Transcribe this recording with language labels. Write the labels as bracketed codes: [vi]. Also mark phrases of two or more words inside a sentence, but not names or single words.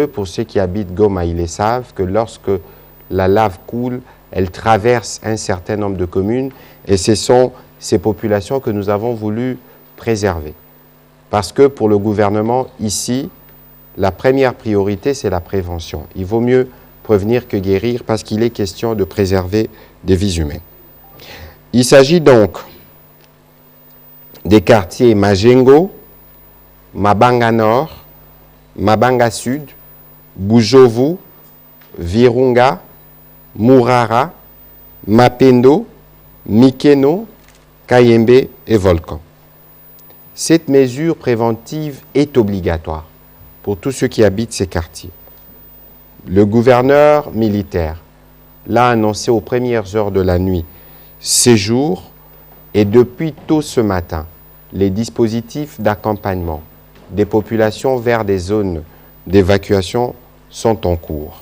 [fr] Pour ceux qui habitent Goma, ils le savent, que lorsque la lave coule, elle traverse un certain nombre de communes et ce sont ces populations que nous avons voulu préserver. Parce que pour le gouvernement, ici, la première priorité, c'est la prévention. Il vaut mieux prévenir que guérir parce qu'il est question de préserver des vies humaines. Il s'agit donc des quartiers Majengo, Mabanga Nord, Mabanga Sud, Bujovu, Virunga, Murara, Mapendo, Mikeno, Kayembe et Volcan. Cette mesure préventive est obligatoire pour tous ceux qui habitent ces quartiers. Le gouverneur militaire l'a annoncé aux premières heures de la nuit ces jours et depuis tôt ce matin, les dispositifs d'accompagnement des populations vers des zones d'évacuation sont en cours.